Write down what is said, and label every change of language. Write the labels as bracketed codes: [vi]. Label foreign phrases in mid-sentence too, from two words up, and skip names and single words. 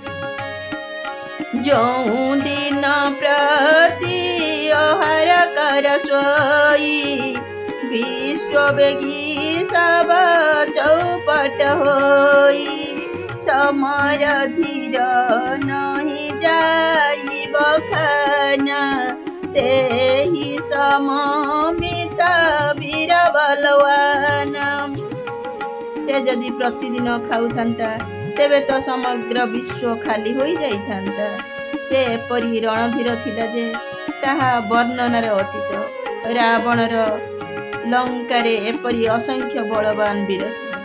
[awa] जो दिन प्रति आहार कर सोई विश्ववेगी सब चौपट होई समर धीर नहीं जाई बखाना तेहि सममित वीर बलवान। [or] ସେ ଯଦି ପ୍ରତିଦିନ ଖାଉଥାନ୍ତା ତେବେ ତ ସମଗ୍ର ବିଶ୍ୱ ଖାଲି ହୋଇ ଯାଇଥାନ୍ତା। ସେ ଏପରି ରଣଧୀର ଥିଲା ଯେ ତାହା ବର୍ଣ୍ଣନାର ଅତୀତ। ରାବଣର ଲଙ୍କାରେ ଏପରି ଅସଂଖ୍ୟ ବଳବାନ ବୀର ଥିଲେ।